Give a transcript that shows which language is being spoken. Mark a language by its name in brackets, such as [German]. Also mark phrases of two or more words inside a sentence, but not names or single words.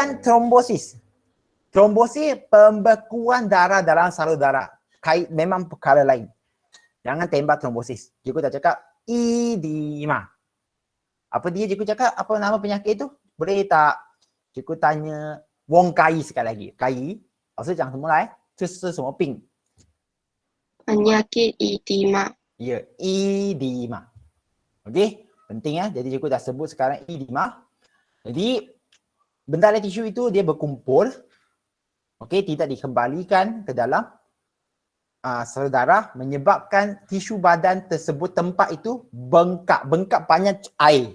[Malay] Bukan trombosis. Trombosis pembekuan darah dalam salur darah. Memang perkara lain. Jangan tembak trombosis. Cikgu dah cakap edema. Apa dia cikgu cakap? Apa nama penyakit itu? Boleh tak cikgu tanya Wong Kai sekali lagi. [Chinese] Kai, 老师讲什么来？这是什么病？ [Malay] Penyakit edema. Ya, edema. Okey, penting ya. Jadi cikgu dah sebut sekarang edema. Jadi benda dalam tisu itu dia berkumpul. Okey, tidak dikembalikan ke dalam salur darah, menyebabkan tisu badan tersebut tempat itu bengkak banyak air.